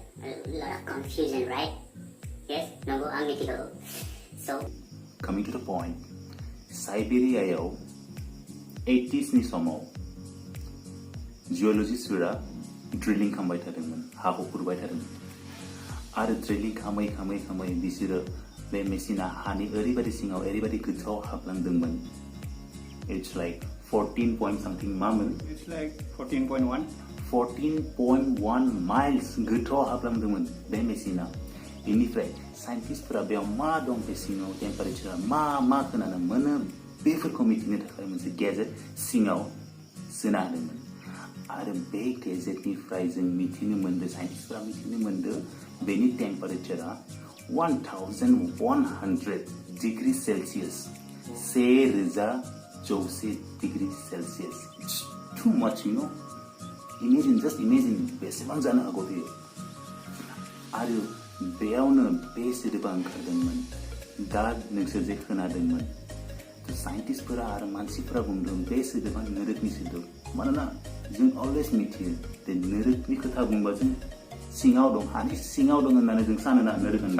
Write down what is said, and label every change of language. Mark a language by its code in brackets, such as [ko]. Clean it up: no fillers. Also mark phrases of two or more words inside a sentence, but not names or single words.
[en] A lot of confusion, right? Yes, [brx] नंगौ, आं मिथिगौ। So, [en] coming to the point, [brx] साइबेरियायाव 80s नि समाव जिअलजिस्टफोरा ड्रिलिं खालामबाय थादोंमोन, हाखौ खुरबाय थादोंमोन आरो ड्रिलिं खालामै बिसोरो बे मेसिना हानि ओरैबायदि सिङाव ओरैबायदि गोथौआव हाबलांदोंमोन। [en] It's like 14 point something मामोन? It's like 14.1. [brx] 14.1 miles गोथौआव हाबलांदोंमोन बे मेसिना। बेनिफ्राय साइन्टिस्टफोरा बेयाव मा दं बे सिङाव, टेम्पारेचारा मा खोनानो मोनो बेफोरखौ मिथिनो थाखाय मोनसे गेजेट सिङाव सोना होदोंमोन आरो बे गेजेटनिफ्राय जों मिथिनो मोनदों, साइन्टिस्टफोरा मिथिनो मोनदों बेनि टेम्पारेचारा 1100 [en] degree Celsius, [brx] 1000 [en] degree Celsius. It's too much, you know. Just imagine [brx] बेसेबां जानो हागौ बेयो। आरो बेयावनो बे सोदोबा ओंखारदोंमोन। दा नोंसोर जे खोनादोंमोन, साइन्टिस्टफोरा आरो मानसिफोरा बुंदों बे सोदोबा नोरोगनि सोदोब। मानोना जों अलवेज मिथियो जे नोरोगनि खोथा बुंबा जों सिङाव दं, हानि सिङाव दं होननानै जों सानोना नोरोग होनना।